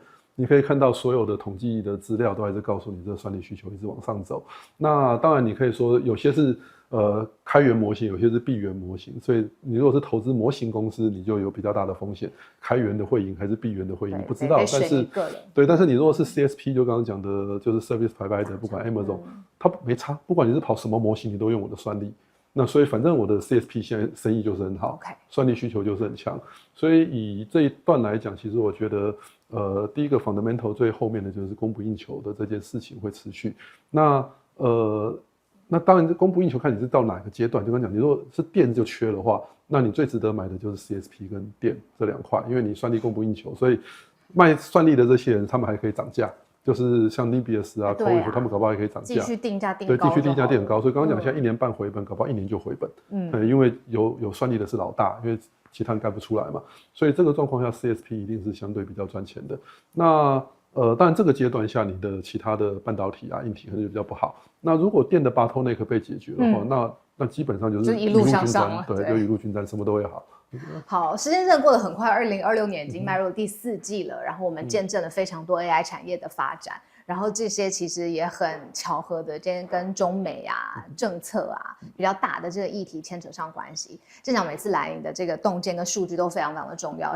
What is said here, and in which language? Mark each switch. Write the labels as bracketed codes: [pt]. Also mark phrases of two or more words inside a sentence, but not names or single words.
[zh] 你可以看到所有的統計的資料都還是告訴你，這個算力需求一直往上走。那當然你可以說有些是開源模型，有些是閉源模型，所以你如果是投資模型公司，你就有比較大的風險，開源的會贏還是閉源的會贏，不知道。但是對，但是你如果是 CSP， 就剛剛講的，就是 [en] Service Provider， [zh] 不管 Amazon， 它沒差，不管你是跑什麼模型，你都用我的算力。那所以反正我的 CSP 現在生意就是很好，算力需求就是很強，所以以這一段來講，其實我覺得第一個 fundamental 最後面的就是供不應求的這件事情會持續。那當然供不應求看你是到哪個階段，就剛講，你如果是電就缺的話，那你最值得買的就是 CSP 跟電這兩塊，因為你算力供不應求，所以賣算力的這些人他們還可以漲價。就是像 Nimbus 啊 Coif 他們搞不好也可以漲價，繼續定價定高，對，繼續定價定很高。所以剛剛講，現在1年半回本，搞不好1年就回本。因為有算力的是老大，因為其他人幹不出來嘛。所以這個狀況下 ，CSP 一定是相對比較賺錢的。那當然這個階段下你的其他的半導體啊、硬體可能就比較不好。那如果電的 bottleneck 被解決的话，那基本上就是一路向上了，对，就一路均沾，什麼都會好。好，時間真的過得很快，2026年已經邁入了第4季了，然後我們見證了非常多 AI 產業的發展。然後這些其實也很巧合的，今天跟中美啊、政策啊比較大的這個議題牽扯上關係。建長每次來，你的這個洞見跟數據都非常非常的重要。